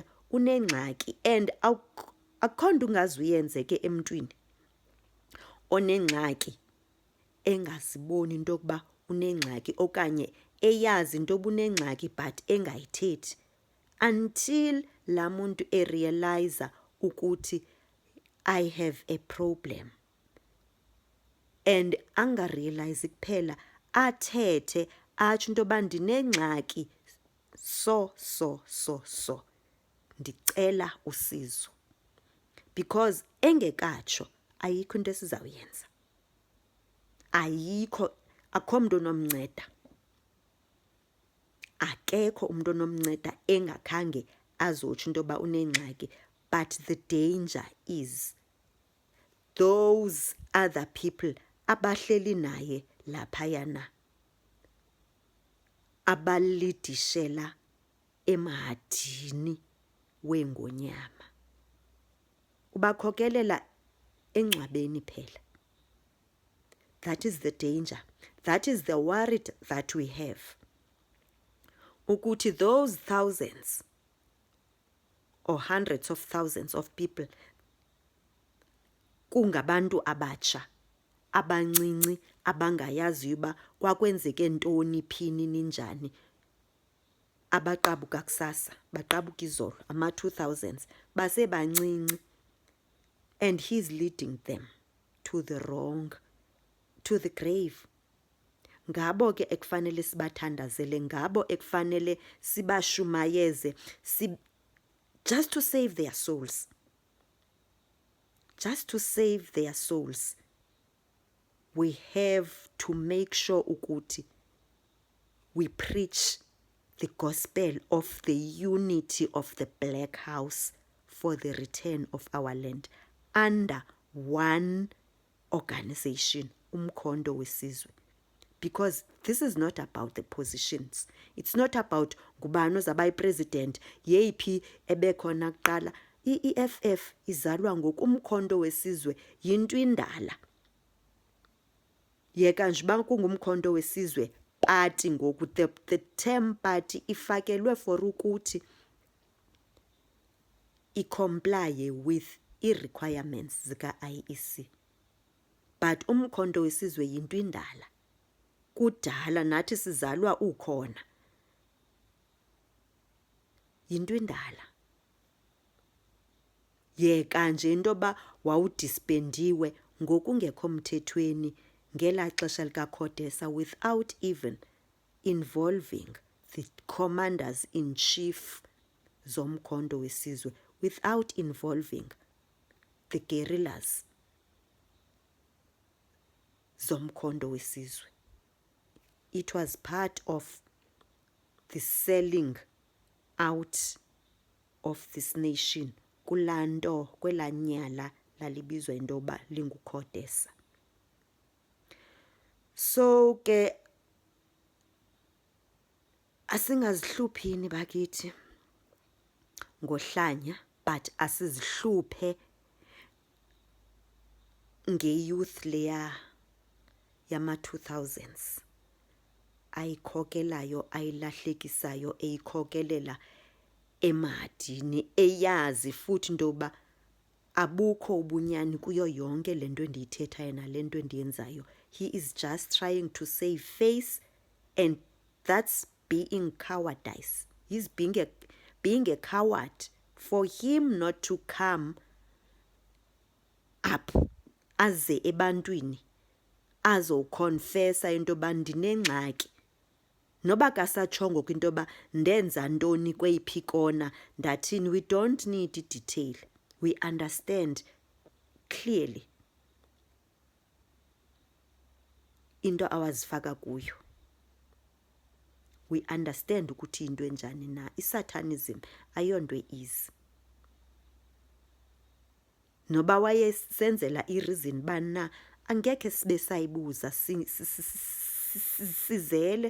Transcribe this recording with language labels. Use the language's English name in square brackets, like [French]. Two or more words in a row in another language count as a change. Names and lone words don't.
[Xhosa] Unengxaki and akukho nto ungazuyenze ke emntwini onengxaki engaziboni into yokuba unengxaki okanye eyazi into yoba unengxaki but engayithethi until laa muntu erealize ukuthi [English] I have a problem. [Xhosa] And angarealize kuphela athethe atsho into yoba ndinengxaki so. Ndicela usizo. Because engekatsho ayikho into esizawuyenza. Akho mntu onomnceda. Akekho umuntu onomnceda engakhange azotsho into yoba unengxaki. [English] But the danger is those other people [Xhosa] abahleli naye laphayana, abalidishela emahadini weengonyama. Ubakhokelela engcwabeni phela. [English] That is the danger. That is the worry that we have. [Xhosa] Ukuthi [English] those thousands or hundreds of thousands of people [Xhosa] kungabantu abatsha, abancinci, abangayaziyo uba kwakwenzeke ntoni phini ninjani. Abaqabuka kusasa, baqabuka izolo, ama-2000s, basebancinci. [English] And he's leading them to the grave. [Xhosa] Ngabo ke ekufanele sibathandazele, ngabo ekufanele sibashumayeze, [English] just to save their souls. Just to save their souls. We have to make sure ukuthi we preach the gospel of the unity of the Black House for the return of our land under one organization, Umkhonto Wesizwe. Because this is not about the positions. It's not about [Xhosa] ngubani ozabayi president, yeyiphi ebekhona kuqala. I-EFF izalwa ngoku, Umkhonto Wesizwe yinto indala. Yeka nje uba kungumkhonto wesizwe party ngoku, [English] the term party [Xhosa] ifakelwe for ukuthi i-comply with i-requirements zika-IEC. But Umkhonto Wesizwe yinto indala. Kudala nathi sizalwa ukhona. Yinto indala. Yeka nje into yoba wawudispendiwe ngokungekho mthethweni ngela xesha likaCodesa [English] without even involving the commanders in chief [Xhosa] zomkhonto wesizwe, [English] without involving the guerrillas [Xhosa] zomkhonto wesizwe. [English] It was part of the selling out of this nation [Xhosa] kulando kwelanyala lalibizwa into yoba linguCodesa. So ke asingazihluphini bakithi ngohlanya, but asizihluphe nge-youth leya yama-2000s ayikhokelayo, ayilahlekisayo, eyikhokelela emahadini, eyazi futhi into yoba abukho ubunyani kuyo yonke le nto endiyithethayo nale nto endiyenzayo. [English] He is just trying to save face, and that's being cowardice. He's being a coward for him not to come up [Xhosa] aze ebantwini azokonfesa into yoba ndinengxaki. Noba kasatshongo kwinto yoba ndenza ntoni kweyiphi kona ndathini, [English] we don't need detail. We understand clearly [Xhosa] into awazifaka kuyo. [English] We understand [Xhosa] ukuthi into enjani na. Isatanism ayonto easy. noba wayesenzela ireason bana angekhe sibe sayibuza sizele.